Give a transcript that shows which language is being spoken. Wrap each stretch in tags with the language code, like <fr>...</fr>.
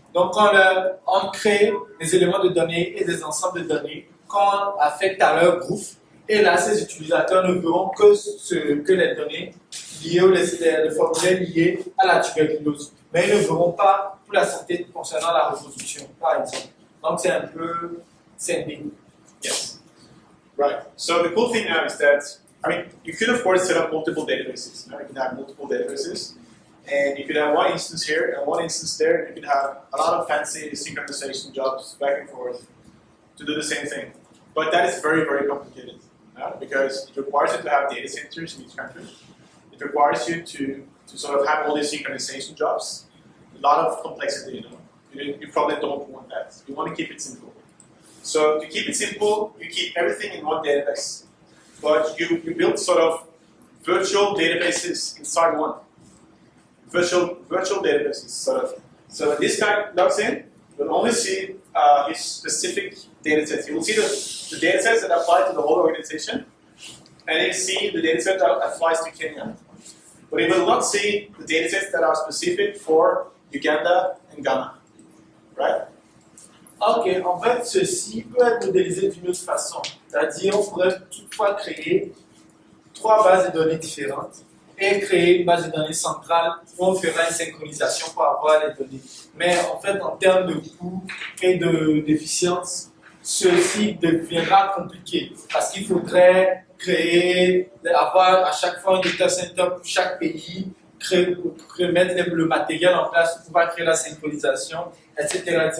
<fr>Donc, on crée des éléments de données et des ensembles de données qu'on affecte à leur groupe. Et là, ces utilisateurs ne verront que les données liées ou les formulaires liés à la tuberculose. Mais ils ne verront pas pour la santé concernant la reproduction, par exemple. Donc, c'est un peu scindé.</fr> <en>Yes. Right. So the cool thing now is that, I mean, you could of course set up multiple databases. You can have multiple databases, and you could have one instance here and one instance there, and you could have a lot of fancy synchronization jobs back and forth to do the same thing. But that is very, very complicated. Because it requires you to have data centers in each country. It requires you to sort of have all these synchronization jobs. A lot of complexity, you probably don't want that. You want to keep it simple. So to keep it simple, you keep everything in one database. But you build sort of virtual databases inside one. Virtual databases, sort of. So when this guy logs in, you'll only see his specific data sets. You will see the data sets that apply to the whole organization, and you see the data set that applies to Kenya. But you will not see the data sets that are specific for Uganda and Ghana. Right?</en> <fr>Ok, en fait, ceci peut être modélisé d'une autre façon. C'est-à-dire, on pourrait toutefois créer trois bases de données différentes et créer une base de données centrale où on fera une synchronisation pour avoir les données. Mais en fait, en termes de coût et d'efficience, ceci deviendra compliqué parce qu'il faudrait avoir à chaque fois un data center pour chaque pays, mettre le matériel en place pour pouvoir créer la synchronisation, etc.</fr>